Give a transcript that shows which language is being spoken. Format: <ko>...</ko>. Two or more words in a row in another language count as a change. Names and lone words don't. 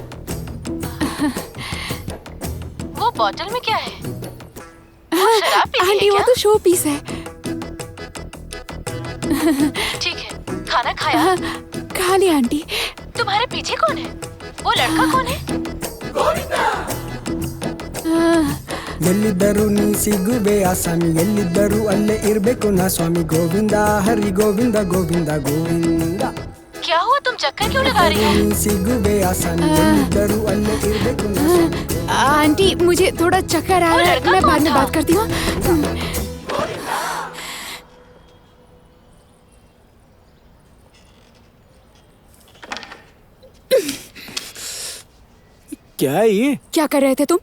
<hi>वो बोतल में क्या है? वो शराब पीती आंटी, है वो क्या? तो शो पीस है। ठीक है, खाना खाया? खा लिया आंटी। तुम्हारे पीछे कौन है? वो लड़का कौन है?</hi> <kn>ಎಲ್ಲಿದ್ದರೂ ನೀ ಸಿಗುವೆ ಆಸಾಮಿ, ಎಲ್ಲಿದ್ದರೂ ಅಲ್ಲೇ ಇರ್ಬೇಕು ನಾ ಸ್ವಾಮಿ, ಗೋವಿಂದ ಹರಿ ಗೋವಿಂದ ಗೋವಿಂದ ಗೋವಿಂದ।</kn> <hi>क्या हुआ, तुम चक्कर क्यों लगा रही हो?</hi> <kn>ಸಿಗುವೆ ಆಸಾಮಿ, ಎಲ್ಲಿದ್ದರೂ ಅಲ್ಲೇ ಇರ್ಬೇಕು ನಾ ಸ್ವಾಮಿ।</kn> <hi>आंटी, मुझे थोड़ा चक्कर आ रहा है, मैं बाद में बात करती हूँ। क्या है ये? क्या कर रहे थे तुम?</hi>